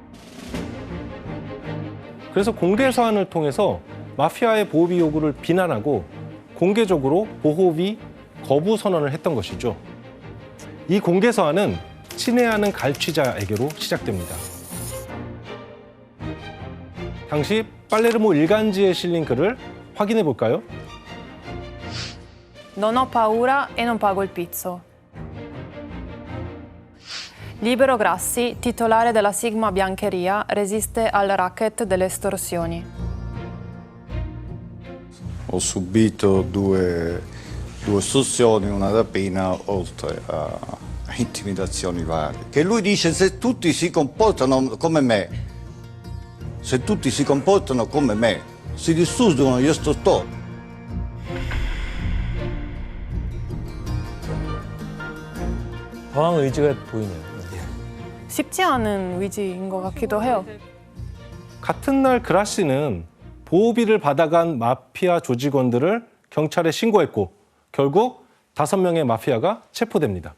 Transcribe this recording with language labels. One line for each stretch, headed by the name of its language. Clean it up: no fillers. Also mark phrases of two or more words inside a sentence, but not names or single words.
Korean: 그래서 공개 서한을 통해서 마피아의 보호비 요구를 비난하고 공개적으로 보호비 거부 선언을 했던 것이죠. 이 공개 서한은 친애하는 갈취자에게로 시작됩니다. 당시 팔레르모 일간지에 실린 글을 확인해 볼까요?
Italian: Non ho paura e non pago il pizzo. Libero Grassi, titolare della Sigma Biancheria, resiste al racket delle estorsioni. Ho subito due estorsioni, una rapina, oltre a intimidazioni varie. Che lui dice se tutti si comportano come me, se tutti si comportano come me, si distruggono gli estortori.
Korean: 저항 의지가 보이네요. 쉽지 않은 위지인 것 같기도 해요. 같은 날 그라시는 보호비를 받아간 마피아 조직원들을 경찰에 신고했고 결국 5명의 마피아가 체포됩니다.